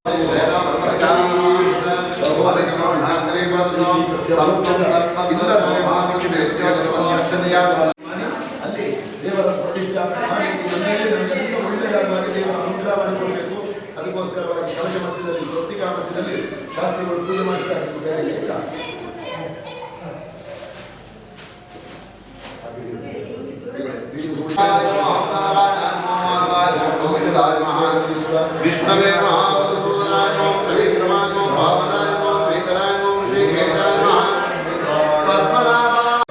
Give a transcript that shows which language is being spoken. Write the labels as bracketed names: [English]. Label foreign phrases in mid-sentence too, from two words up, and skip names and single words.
[Kannada] ಅಲ್ಲಿ ದೇವರ ಪ್ರತಿಷ್ಠಾಪನೆ ಮಾಡಿ ಒಳ್ಳೆಯದಾಗಿ ದೇವರ ಅನುಗ್ರಹ ಮಾಡಿಕೊಡಬೇಕು. ಅದಕ್ಕೋಸ್ಕರವಾಗಿ ಕಲಶ ಮಧ್ಯದಲ್ಲಿ ವೃತ್ತಿಕಾ ಮಧ್ಯದಲ್ಲಿ ಶಾಸ್ತ್ರಿಗಳು ಪೂಜೆ ಮಾಡ್ತಾರೆ. [Sanskrit] विष्णवे महावदसूदनाय नमः त्रिविक्रमाय नमः भावनाय नमः श्रीधराय नमः ऋषिकेशाय नमः पद्मनाभाय